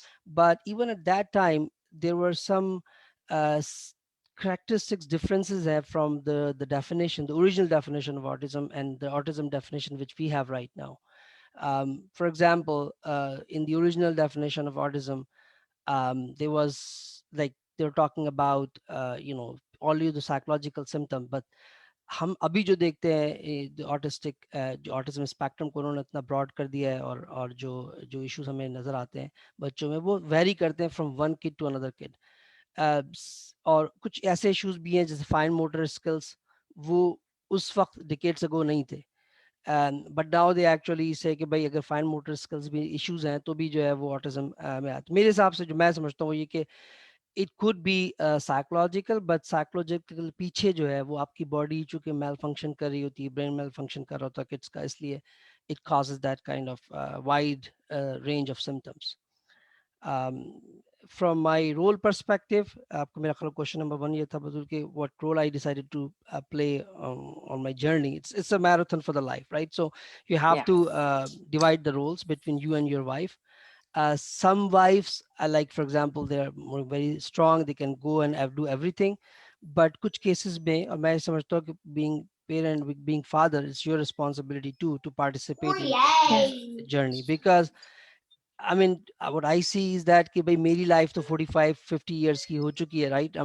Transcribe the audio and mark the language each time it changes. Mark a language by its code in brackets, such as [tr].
[en] But even at that time there were some characteristics differences there from the definition, the original definition of autism, and the autism definition which we have right now. For example, in the original definition of autism, there was like they were talking about only the psychological symptom, but [ur] ہم ابھی جو دیکھتے ہیں autistic جو autism spectrum کو انہوں نے اتنا براڈ کر دیا ہے اور جو ایشوز ہمیں نظر آتے ہیں بچوں میں وہ ویری کرتے ہیں [en] From one kid to another kid. [ur] اور کچھ ایسے ایشوز بھی ہیں جیسے فائن موٹر اسکلس وہ اس وقت ڈیکیڈس اگو نہیں تھے, [en] but now they actually say [ur] کہ بھائی اگر فائن موٹر اسکلس بھی ایشوز ہیں تو بھی جو ہے وہ آٹزم میں آتے. میرے حساب سے جو میں سمجھتا ہوں وہ یہ کہ [en] it could be psychological, but psychological [ur] پیچھے جو ہے وہ آپ کی باڈی چونکہ میل فنکشن کر رہی ہوتی ہے, برین میل فنکشن کر رہا ہوتا ہے کڈس کا, اس لیے [en] it causes that kind of wide range of symptoms. From my role perspective, [ur] آپ کو میرا خیال question number 1 یہ تھا بدل کہ [en] what role I decided to play on my journey. It's a marathon for the life, right? So you have Yeah. to divide the roles between you and your wife. Some wives like for example they are more very strong, they can go and do everything, but [ur] kuch cases mein aur main samajhta hu ki [en] being parent, being father, it's your responsibility too to participate in the journey, because I mean what I see is that [ur] ki bhai meri life to 45-50 years ki ho chuki hai, [en] right?